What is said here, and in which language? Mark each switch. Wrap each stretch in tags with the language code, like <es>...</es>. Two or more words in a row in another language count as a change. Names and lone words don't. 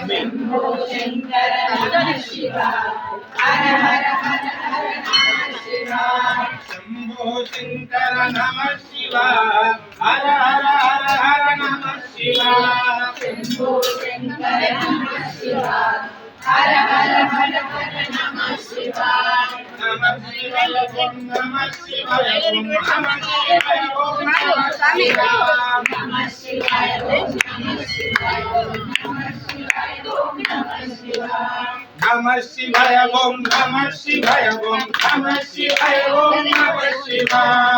<sa>शंभो शंकर नमः शिवाय हर हर हर हर नमः शिवाय शंभो शंकर नमः शिवाय हर हर हर हर नमः शिवाय शंभो शंकर नमः शिवाय हर हर हर हर नमः शिवाय ఓం నమః శివాయ ఓం నమః శివాయ ఓం నమః శివాయ నమః శివాయ ఓం నమః శివాయ ఓం నమః శివాయ ఓం నమః శివాయ నమః శివాయ ఓం నమః శివాయ ఓం నమః శివాయ ఓం నమః శివాయ</sa>